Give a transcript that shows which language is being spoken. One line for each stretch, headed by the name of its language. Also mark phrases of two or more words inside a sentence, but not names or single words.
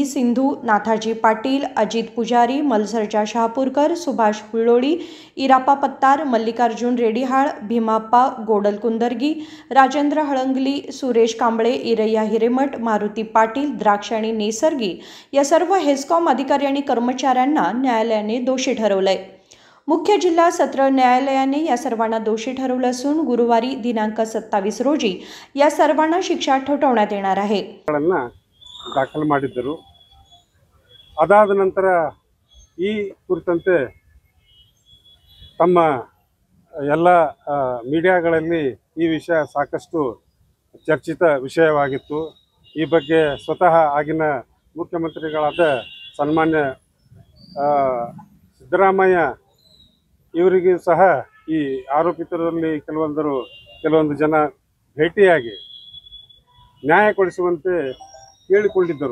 Marathi: सिंधू, नाथाजी पाटील, अजित पुजारी, मलसरच्या शहापूरकर, सुभाष हुळोळी, इरापा पत्तार, मल्लिकार्जुन रेडीहाळ, भीमाप्पा गोडल कुंदर्गी, राजेंद्र हळंगली, सुरेश कांबळे, इरैया हिरेमठ, मारुती पाटील, द्राक्ष आणि नेसर्गी या सर्व हेस्कॉम अधिकारी आणि कर्मचाऱ्यांना न्यायालयाने दोषी ठरवलंय। मुख्य जिल्हा सत्र न्यायालयाने या सर्वांना दोषी ठरवलं असून गुरुवारी दिनांक 27 रोजी या सर्वांना शिक्षा ठोठावण्यात येणार आहे।
Kannada: ದಾಖಲು ಮಾಡಿದ್ದರು। ಅದಾದ ನಂತರ ಈ ಕುರಿತಂತೆ ತಮ್ಮ ಎಲ್ಲ ಮೀಡಿಯಾಗಳಲ್ಲಿ ಈ ವಿಷಯ ಸಾಕಷ್ಟು ಚರ್ಚಿತ ವಿಷಯವಾಗಿತ್ತು। ಈ ಬಗ್ಗೆ ಸ್ವತಃ ಆಗಿನ ಮುಖ್ಯಮಂತ್ರಿಗಳಾದ ಸನ್ಮಾನ್ಯ ಸಿದ್ದರಾಮಯ್ಯ ಇವರಿಗೂ ಸಹ ಈ ಆರೋಪಿತರಲ್ಲಿ ಕೆಲವೊಂದು ಜನ ಭೇಟಿಯಾಗಿ ನ್ಯಾಯ ಕೊಡಿಸುವಂತೆ ಕೇಳಿಕೊಂಡಿದ್ದರು।